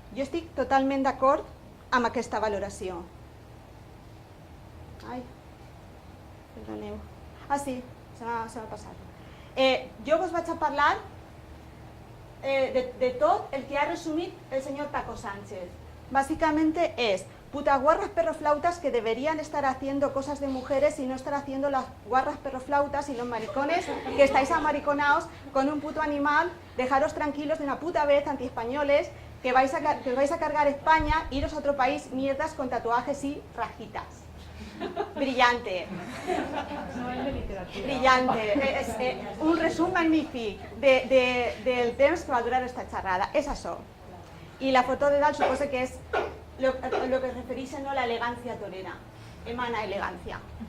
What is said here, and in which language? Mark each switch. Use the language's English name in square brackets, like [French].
[Catalan] Jo estic totalment d'acord amb aquesta valoració. Ai, perdoneu. Ah, sí, se m'ha passat. Jo vos vaig a parlar de tot el que ha resumit el senyor Paco Sánchez. [Spanish] Básicamente es putaguarras perroflautas que deberían estar haciendo cosas de mujeres y no estar haciendo las guarras perroflautas y los maricones que estáis amariconados con un puto animal, dejaros tranquilos de una puta vez, antiespañoles, que vais a cargar España, iros a otro país, mierdas con tatuajes y rajitas. Brillante. Brillante. [Catalan] És un resum magnífic del temps que va durar esta xerrada. És això. I la foto de dalt suposa que és lo que es refereix a l'elegància torera. Emana elegància.